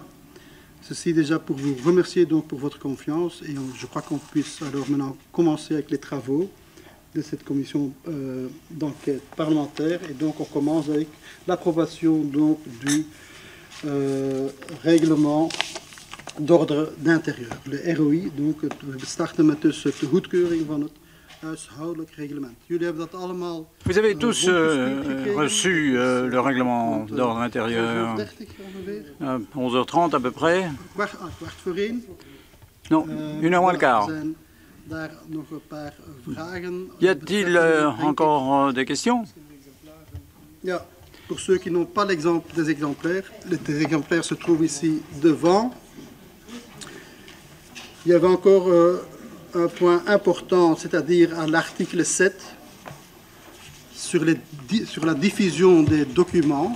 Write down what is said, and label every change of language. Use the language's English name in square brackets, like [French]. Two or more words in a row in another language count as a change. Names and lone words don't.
[French] Ceci déjà pour vous remercier donc pour votre confiance, et je crois qu'on puisse alors maintenant commencer avec les travaux de cette commission d'enquête parlementaire. Et donc on commence avec l'approbation donc du règlement d'ordre d'intérieur, le ROI. [Dutch] Donc we starten met dus de goedkeuring van het huishoudelijk reglement. Jullie hebben dat allemaal. [French] Vous avez tous reçu le règlement d'ordre intérieur 11h30 à peu près. [Dutch] Kwart voor 1. [French] Non, 1h moins le quart. Y a-t-il encore des questions? Ja, pour ceux qui n'ont pas l'exemple des exemplaires, les exemplaires se trouvent ici devant. Il y avait encore un point important, c'est-à-dire à l'article 7, sur la diffusion des documents.